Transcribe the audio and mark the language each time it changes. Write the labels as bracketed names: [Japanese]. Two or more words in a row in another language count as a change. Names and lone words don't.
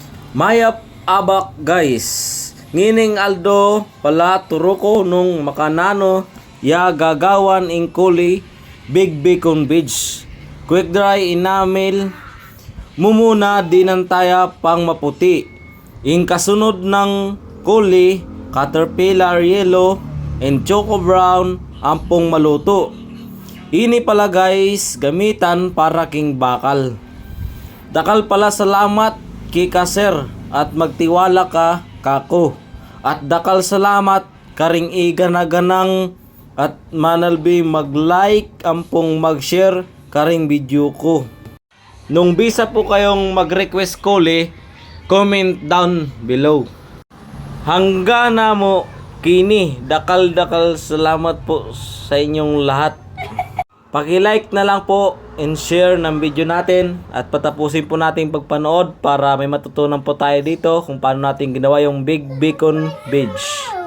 [Pampanga] Mayap abak guys. Ngining Aldo pala turuko nung makanano ya gagawan ingkuli Big Bacon Beach. [English] Quick dry [Pampanga] inamil mumuna dinantaya pang maputi. In kasunod ng kuli, [English] caterpillar yellow and choco brown [Pampanga] ampong maluto. Ini pala guys gamitan para king bakal. Dakal pala salamat kika sir at magtiwala ka kako. At dakal salamat karing iganaganang at manalbi mag-like ampong mag-share karing video ko. Nung bisa po kayong mag-request kuli, [English] comment down below. [Pampanga] Hangga na mo kini, dakal salamat [Filipino] po sa inyong lahat. Paki-like na lang po and share ng video natin at patapusin po natin pagpanood para may matutunan po tayo dito kung paano natin ginawa yung Big Bacon Beach.